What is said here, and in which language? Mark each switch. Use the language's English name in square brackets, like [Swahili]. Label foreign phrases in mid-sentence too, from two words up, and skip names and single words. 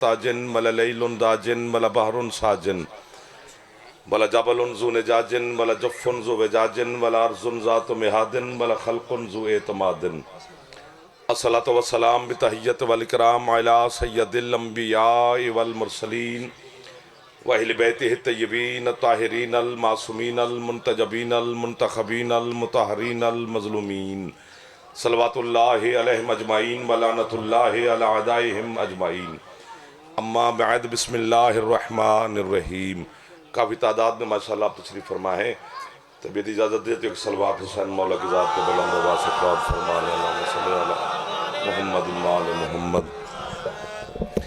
[Arabic] تاجن ولا لیل داجن ولا بحر ساجن ولا جبل ذو نجاج ولا جف ذو وجاج ولا ارض ذات مہاد ولا خلق ذو اعتماد الصلاة والسلام بتحیت والاکرام علی سید الانبیاء والمرسلین واہل بیتہ الطیبین الطاہرین المعصومین المنتجبین المنتخبین المطہرین المظلومین صلوات اللہ علیہم اجمعین ولعنت اللہ علی اعدائہم اجمعین اما بعد بسم اللہ الرحمن الرحیم۔ [Urdu] کافی تعداد میں ماشاءاللہ آپ تشریف فرما ہے، طبیعت اجازت دیتے ایک صلوات حسین مولا کی ذات کے بلند و واسع اقرار فرمانے [Arabic] اللہم صلی علی محمد وآل محمد۔